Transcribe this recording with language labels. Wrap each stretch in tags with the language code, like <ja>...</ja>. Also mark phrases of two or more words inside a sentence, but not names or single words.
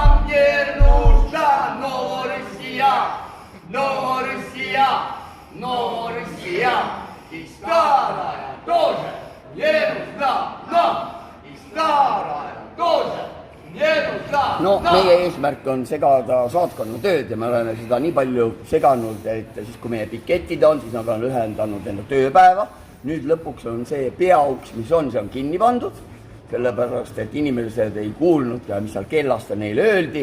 <ru>Теперь нужна Новая Россия, и старая тоже не нужна, и старая тоже не нужна.</ru> <et>No meie eesmärk on segada saatkonna tööd ja me oleme seda nii palju seganud, et siis kui meie piketid on, siis nad on lühendanud enda tööpäeva. Nüüd lõpuks on see peauks, mis on, see on kinni pandud, sellepärast, et inimesed ei kuulnud ja mis seal kellast neile öeldi.</et>